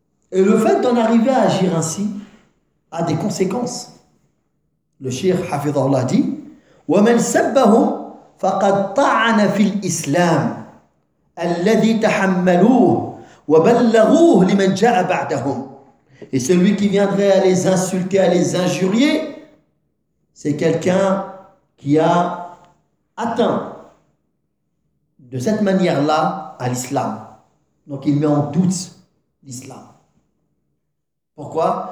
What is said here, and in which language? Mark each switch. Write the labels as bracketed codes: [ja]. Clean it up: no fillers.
[fr] Et le fait d'en arriver à agir ainsi a des conséquences. Le shir Hafidhullah dit [ar] « وَمَنْ سَبَّهُمْ فَقَدْ طَعَنَ فِي الْإِسْلَامِ الَّذِي تَحَمَّلُوهُ وَبَلَّغُوهُ لِمَنْ جَاءَ بَعْدَهُمْ. [fr] Et celui qui viendrait à les insulter, à les injurier, c'est quelqu'un qui a atteint de cette manière-là à l'islam. Donc il met en doute l'islam. Pourquoi?